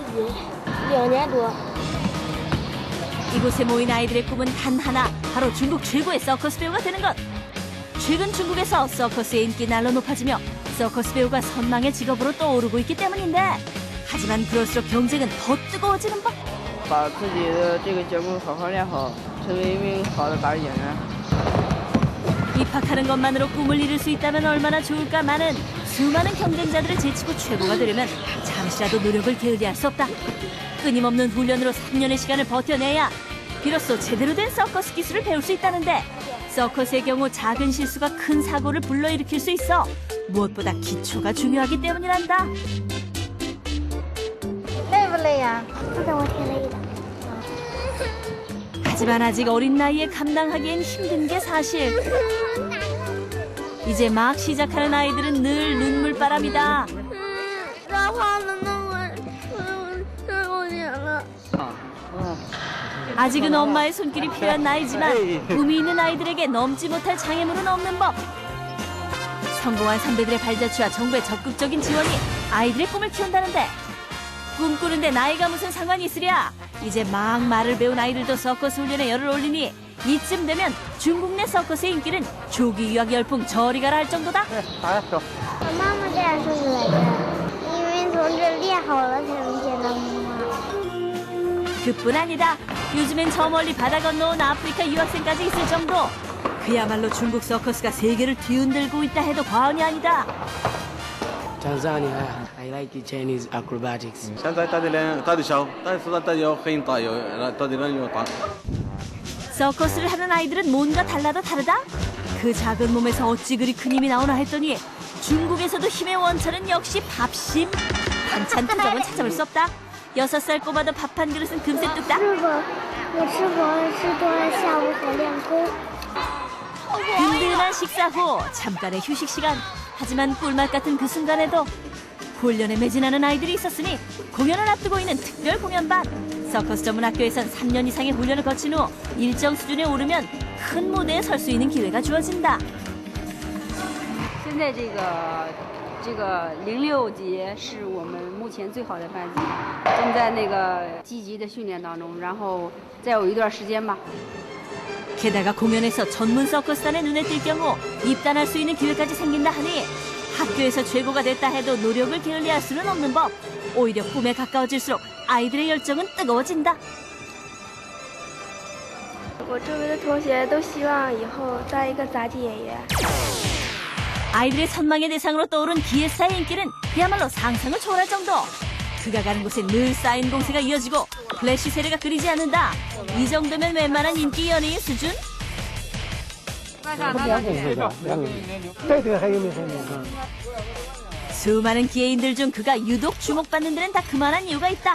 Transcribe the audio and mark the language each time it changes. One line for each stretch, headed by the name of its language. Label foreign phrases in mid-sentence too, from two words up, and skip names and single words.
Korean: 이곳에 모인 아이들의 꿈은 단 하나, 바로 중국 최고의 서커스 배우가 되는 것. 최근 중국에서 서커스의 인기 날로 높아지며 서커스 배우가 선망의 직업으로 떠오르고 있기 때문인데, 하지만 그럴수록 경쟁은 더 뜨거워지는 법.
Chinese: 把自己的这个节目好好练好，成为一名好的达人演员。
Korean: 입학하는 것만으로 꿈을 이룰 수 있다면 얼마나 좋을까마는 수많은 경쟁자들을 제치고 최고가 되려면 잠시라도 노력을 게을리할 수 없다. 끊임없는 훈련으로 3년의 시간을 버텨내야 비로소 제대로 된 서커스 기술을 배울 수 있다는데, 서커스의 경우 작은 실수가 큰 사고를 불러일으킬 수 있어 무엇보다 기초가 중요하기 때문이란다.
Chinese: 累不累呀？我挺累的。
Korean: 하지만 아직 어린 나이에 감당하기엔 힘든 게 사실. 이제 막 시작하는 아이들은 늘 눈물바람이다. 아직은 엄마의 손길이 필요한 나이지만 꿈이 있는 아이들에게 넘지 못할 장애물은 없는 법. 성공한 선배들의 발자취와 정부의 적극적인 지원이 아이들의 꿈을 키운다는데, 꿈꾸는데 나이가 무슨 상관이 있으랴. 이제 막 말을 배운 아이들도 서커스 훈련에 열을 올리니 이쯤 되면 중국 내 서커스의 인기는 조기 유학 열풍 저리 가라 할 정도다.
Chinese: 我妈妈这样说的来着，因为从这练好了才能见到妈妈。
Korean: 그뿐 아니다. 요즘엔 저 멀리 바다 건너온 아프리카 유학생까지 있을 정도. 그야말로 중국 서커스가 세계를 뒤흔들고 있다 해도 과언이 아니다.
English: Tanzania, I like Chinese acrobatics.
Chinese: 现在打得少，但是打得要很大，打的人要大。
Korean: 서커스를 하는 아이들은 뭔가 달라도 다르다? 그 작은 몸에서 어찌 그리 큰 힘이 나오나 했더니 중국에서도 힘의 원천은 역시 밥심. 반찬 투정은 찾아볼 수 없다. 6살 꼬마도 밥 한 그릇은 금세 뚝딱.
Chinese: 我吃饱了，吃多了，下午好练功。
Korean: 든든한 식사 후 잠깐의 휴식 시간. 하지만 꿀맛 같은 그 순간에도 훈련에 매진하는 아이들이 있었으니 공연을 앞두고 있는 특별 공연반. 서커스 전문 학교에선 3년 이상의 훈련을 거친 후 일정 수준에 오르면 큰 무대에 설 수 있는 기회가 주어진다.
Chinese: 现在这个06级是我们目前最好的班级，正在那个积极的训练当中，然后再有一段时间吧。
Korean: 게다가 공연에서 전문 서커스단의 눈에 띌 경우 입단할 수 있는 기회까지 생긴다 하니 학교에서 최고가 됐다 해도 노력을 게을리할 수는 없는 법. 오히려 꿈에 가까워질수록 아이들의 열정은 뜨거워진다.
Chinese: 我周围的同学都希望以后当一个杂技演员。
Korean: 아이들의 선망의 대상으로 떠오른 기획사의 인기는 그야말로 상상을 초월할 정도. 그가 가는 곳엔 늘 쌓인 공세가 이어지고 플래시 세례가 끊이지 않는다. 이 정도면 웬만한 인기 연예인 수준? 수많은 기회인들 중 그가 유독 주목받는 데는 다 그만한 이유가 있다.